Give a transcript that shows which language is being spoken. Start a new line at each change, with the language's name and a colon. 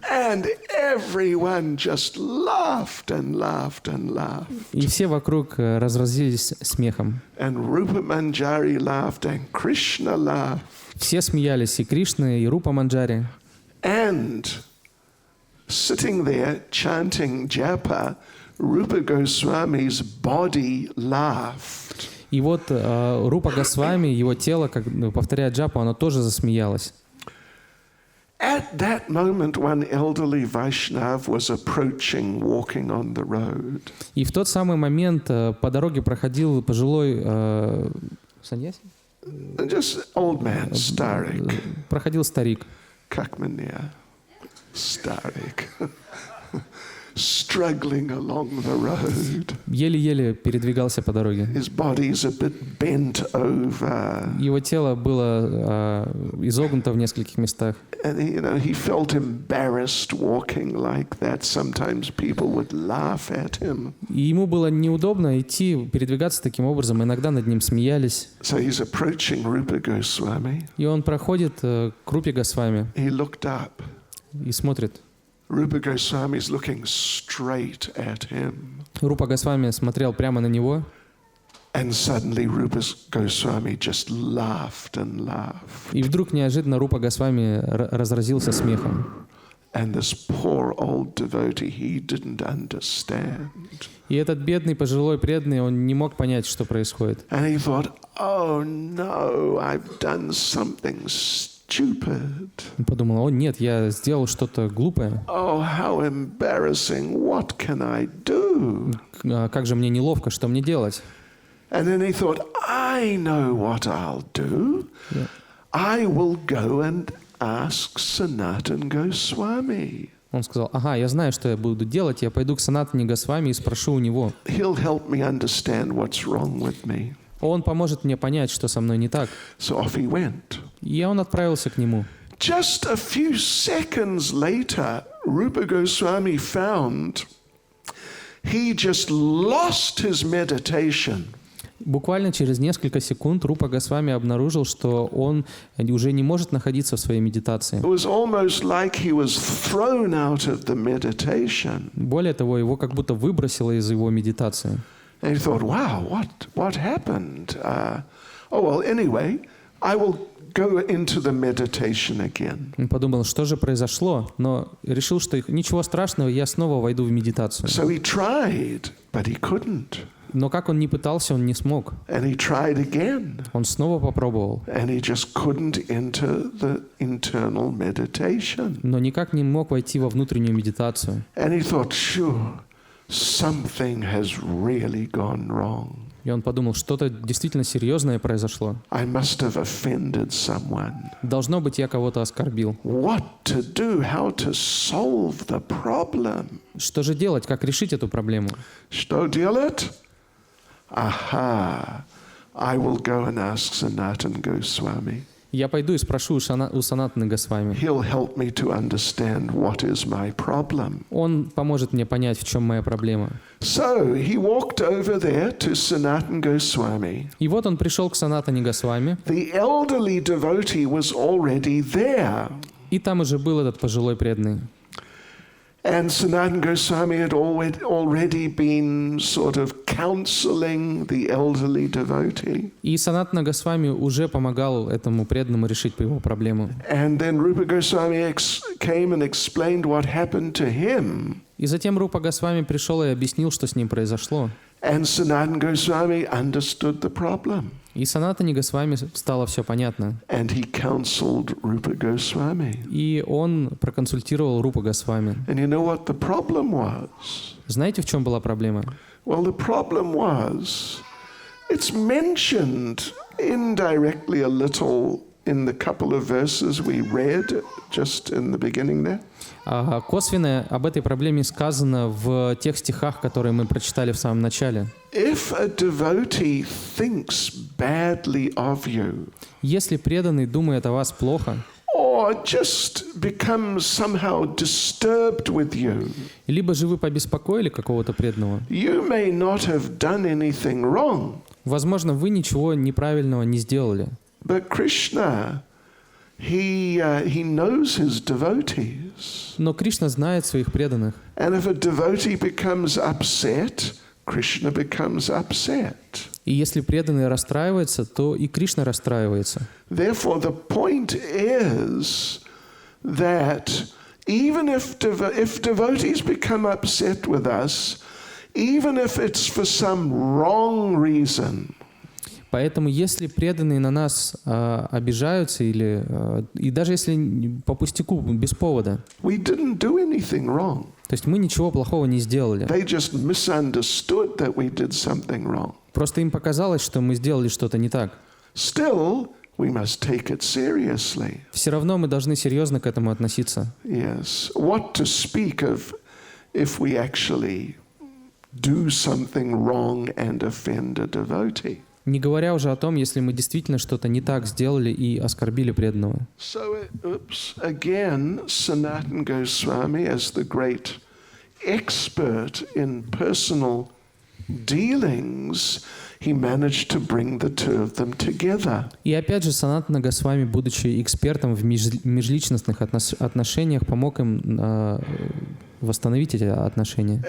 English: And everyone just laughed and laughed and laughed.
Russian: И все вокруг разразились смехом.
English: And Rupa Manjari laughed and Krishna laughed.
Russian: Все смеялись, и Кришна, и Рупа Манджари.
English: And sitting there chanting japa, Rupa Goswami's body laughed.
Russian: И вот Рупа Госвами, его тело, как повторяя джапу, оно тоже засмеялось.
English: At that moment, one elderly Vaishnav was approaching, walking on the road.
Russian: И в тот самый момент по дороге проходил пожилой саньяси?
English: Just old man, старик.
Russian: Проходил старик. Как меня? Старик.
English: struggling along the road.
Russian: Еле-еле передвигался по дороге.
English: His body's a bit bent over.
Russian: Его тело было изогнуто в нескольких местах.
English: And he felt embarrassed walking like that. Sometimes people would laugh at him.
Russian: И ему было неудобно идти, передвигаться таким образом. Иногда над ним смеялись.
English: So he's approaching Rupa Goswami.
Russian: И он проходит к Рупе Госвами
English: He looked up.
Russian: и смотрит.
English: Rupa Goswami is looking straight at him.
Russian: Рупа Госвами смотрел прямо на него.
English: And suddenly Rupa Goswami just laughed and laughed.
Russian: И вдруг неожиданно Рупа Госвами разразился смехом.
English: And this poor old devotee, he didn't understand.
Russian: И этот бедный пожилой преданный, он не мог понять, что происходит.
English: And he thought, oh no, I've done something stupid.
Russian: Он подумал: о нет, я сделал что-то глупое.
English: Oh, how embarrassing, what can I do?
Russian: Как же мне неловко, что мне делать?
English: And then he thought, I know what I'll do. Yeah. I will go and ask Sanatan Goswami.
Russian: Он сказал: ага, я знаю, что я буду делать, я пойду к Санатане Госвами и спрошу у него.
English: He'll help me understand what's wrong with me.
Russian: Он поможет мне понять, что со мной не так.
English: So off he went.
Russian: И он отправился к нему.
English: Just a few seconds later, Rupa Goswami found he just lost his meditation.
Russian: Буквально через несколько секунд Рупа Госвами обнаружил, что он уже не может находиться в своей медитации.
English: It was almost like he was thrown out of the meditation.
Russian: Более того, его как будто выбросило из его медитации.
English: And he thought, wow, what happened? Oh, well, anyway, I will go into the meditation again.
Russian: Он подумал, что же произошло, но решил, что ничего страшного, я снова войду в медитацию.
English: So he tried, but he couldn't.
Russian: Но как он ни пытался, он не смог.
English: And he tried again.
Russian: Он снова попробовал.
English: And he just couldn't enter the internal meditation.
Russian: Но никак не мог войти во внутреннюю медитацию.
English: And he thought, sure, something has really gone wrong.
Russian: И он подумал, что-то действительно серьезное произошло.
English: I must have offended someone.
Russian: Должно быть, я кого-то оскорбил.
English: What to do? How to solve the problem?
Russian: Что же делать? Как решить эту проблему? Что делать?
English: Aha, I will go and ask Sanatan Goswami.
Russian: Я пойду и спрошу у Санатаны Госвами.
English: He'll help me to understand what is my problem.
Russian: Он поможет мне понять, в чем моя проблема.
English: So he walked over there to Sanatan Goswami.
Russian: И вот он пришел к Санатане Госвами.
English: The elderly devotee was already there.
Russian: И там уже был этот пожилой преданный.
English: And Sanatan Goswami had already been sort of counseling the elderly devotee.
Russian: И Санатана Госвами уже помогал этому преданному решить его проблему.
English: And then Rupa Goswami came and explained what happened to him.
Russian: И затем Рупа Госвами пришел и объяснил, что с ним произошло.
English: And Sanatan Goswami understood the problem.
Russian: И Санатане Госвами стало все понятно.
English: And he counseled Rupa Goswami.
Russian: И он проконсультировал Рупа Госвами.
English: And you know what the problem was?
Russian: Знаете, в чем была проблема?
English: Well, the problem was, it's mentioned indirectly a little in the couple of verses we read just in the beginning there.
Russian: Косвенно об этой проблеме сказано в тех стихах, которые мы прочитали в самом начале.
English: If a devotee thinks badly of you,
Russian: если преданный думает о вас плохо,
English: or just becomes somehow disturbed with you,
Russian: либо же вы побеспокоили какого-то преданного,
English: you may not have done anything wrong.
Russian: Возможно, вы ничего неправильного не сделали.
English: But Krishna, he knows his devotees.
Russian: Но Кришна знает своих преданных.
English: And if a devotee becomes upset, Krishna becomes upset.
Russian: И если преданный расстраивается, то и Кришна расстраивается.
English: Therefore, the point is that even if devotees become upset with us, even if it's for some wrong reason,
Russian: поэтому, если преданные на нас обижаются, и даже если по пустяку, без повода,
English: we didn't do anything wrong.
Russian: то есть мы ничего плохого не сделали.
English: They just misunderstood that we did something wrong.
Russian: Просто им показалось, что мы сделали что-то не так.
English: Still, we must take it seriously.
Russian: Все равно мы должны серьезно к этому относиться.
English: Yes. What to speak of if we actually do something wrong and offend a devotee.
Russian: Не говоря уже о том, если мы действительно что-то не так сделали и оскорбили преданного.
English: So, again, Sanatana Goswami, as the great expert in personal dealings, he managed to bring the two of them together.
Russian: И опять же, Санатана Госвами, будучи экспертом в межличностных отношениях, помог им восстановить эти отношения.